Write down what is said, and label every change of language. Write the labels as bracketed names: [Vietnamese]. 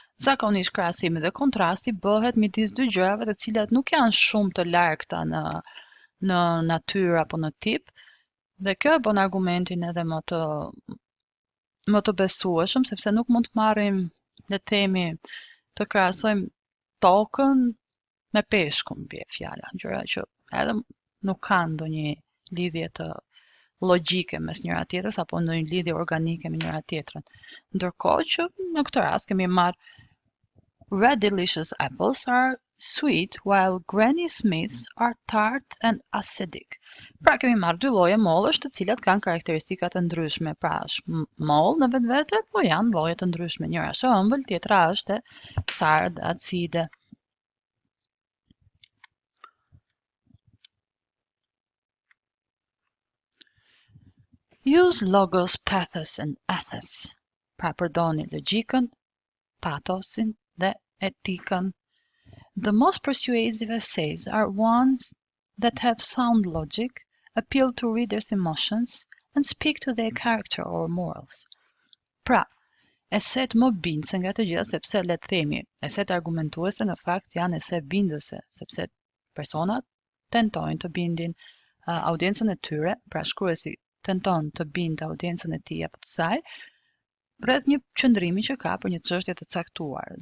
[Albanian] Zakonisht krahasimi dhe kontrasti bëhet midis dy gjërave të cilat nuk janë shumë të largëta në natyrë apo në tip, dhe kjo e bën argumentin edhe më të besueshëm, sepse nuk mund të marrim, le të themi, të krahasojmë tokën me peshkun, bie fjala, gjëra që edhe nuk kanë ndonjë lidhje të logjike mes njëra tjetrës apo ndonjë lidhje organike me njëra tjetrën. Ndërkohë që në këtë rast kemi marrë [English] red delicious apples are sweet, while Granny Smiths are tart and acidic. [Albanian] Pra kemi marrë dy lloje mollësh të cilat kanë karakteristika të ndryshme. Pra është mollë në vetvete, po janë lloje të ndryshme. Njëra është e ëmbël, tjetra është e thardh, acide. [English] Use logos, pathos and ethos. [Albanian] Pra përdorni logjikën, pathosin dhe etikën. [English] The most persuasive essays are ones that have sound logic, appeal to readers' emotions, and speak to their character or morals. [Albanian] Pra, eset më bindëse nga të gjitha, sepse le të themi, eset argumentuese në fakt janë ese bindëse, sepse personat tentojnë të bindin audiencën e tyre, pra shkruesi tenton të bindë audiencën e tij apo të saj, rreth një qëndrimi që ka për një çështje të caktuar.